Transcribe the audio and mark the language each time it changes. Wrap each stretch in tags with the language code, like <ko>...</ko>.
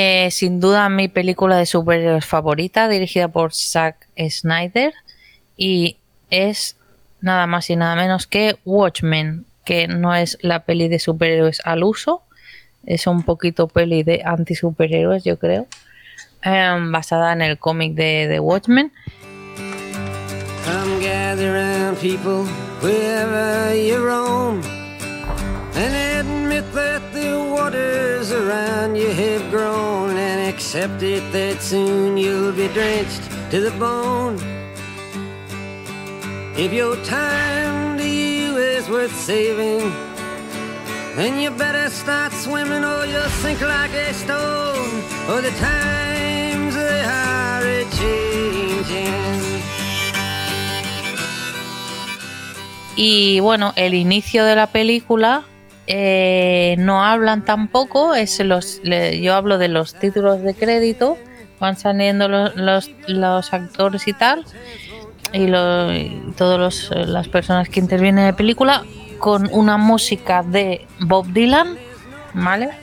<es>Sin duda, mi película de superhéroes favorita, dirigida por Zack Snyder. Y es nada más y nada menos que Watchmen, que no es la peli de superhéroes al uso. Es un poquito peli de anti-superhéroes, yo creo. Basada en el cómic de Watchmen.</es> <en>Come gather around people wherever you roam, and admit that the waters around you have grown, and accept it that soon you'll be drenched to the bone. If your time to you is worth saving, then you better start swimming or you'll sink like a stone. For the times they are a-changing.</en> <es>Y bueno, el inicio de la película no hablan tampoco, yo hablo de los títulos de crédito, van saliendo los actores y tal, y todas las personas que intervienen en la película, con una música de Bob Dylan, ¿vale?</es>